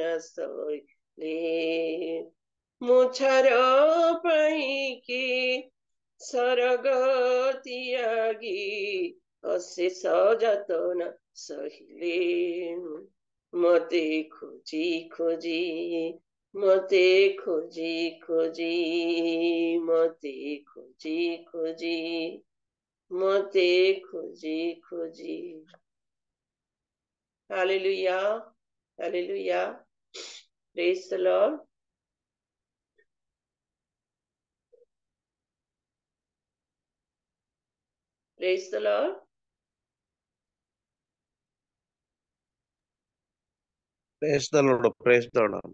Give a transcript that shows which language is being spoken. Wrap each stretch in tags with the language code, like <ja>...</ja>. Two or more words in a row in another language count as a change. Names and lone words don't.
<or>ସଇଲେ ମୁଁ ଛାର ପାଇକି ସରଗ ତ୍ୟାଗୀ ଅଶେଷ ଯତନ ସହିଲେ ମତେ ଖୋଜି ଖୋଜି ମତେ ଖୋଜି ଖୋଜି ମତେ ଖୋଜି ଖୋଜି ମତେ ଖୋଜି ଖୋଜି Hallelujah.</or> <en>Hallelujah. Praise the Lord. Praise the Lord. Praise the Lord. Praise the Lord.</en>